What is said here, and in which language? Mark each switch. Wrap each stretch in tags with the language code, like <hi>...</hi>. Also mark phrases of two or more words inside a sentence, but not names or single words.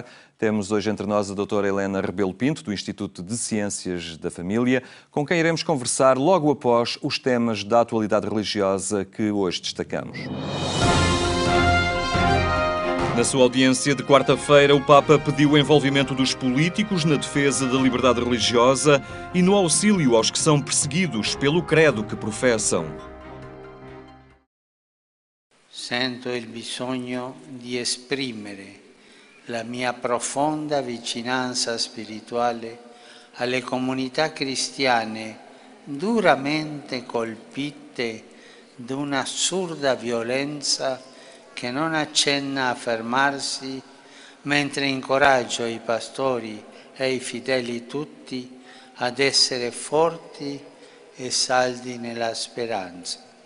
<pt>Temos hoje entre nós a doutora Helena Rebelo Pinto, do Instituto de Ciências da Família, com quem iremos conversar logo após os temas da atualidade religiosa que hoje destacamos. Na sua audiência de quarta-feira, o Papa pediu o envolvimento dos políticos na defesa da liberdade religiosa e no auxílio aos que são perseguidos pelo credo que professam.</pt> <it>Sento il bisogno di esprimere la mia profonda vicinanza spirituale alle comunità cristiane duramente colpite da un'assurda violenza che non accenna a fermarsi, mentre incoraggio i pastori e i fedeli tutti ad essere forti e saldi nella speranza.</it>